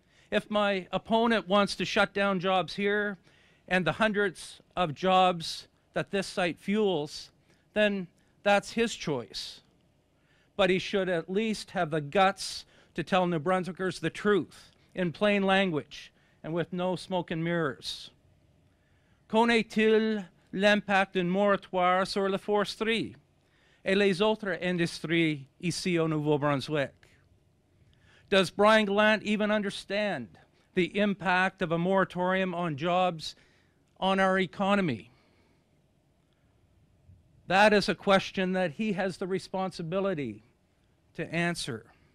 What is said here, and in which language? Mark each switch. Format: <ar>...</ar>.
<en>If my opponent wants to shut down jobs here and the hundreds of jobs that this site fuels, then that's his choice. But he should at least have the guts to tell New Brunswickers the truth in plain language and with no smoke and mirrors.</en> <fr>Connaît-il l'impact d'un moratoire sur la foresterie et les autres industries ici au Nouveau-Brunswick?</fr> <en>Does Brian Gallant even understand the impact of a moratorium on jobs on our economy? That is a question that he has the responsibility to answer.</en>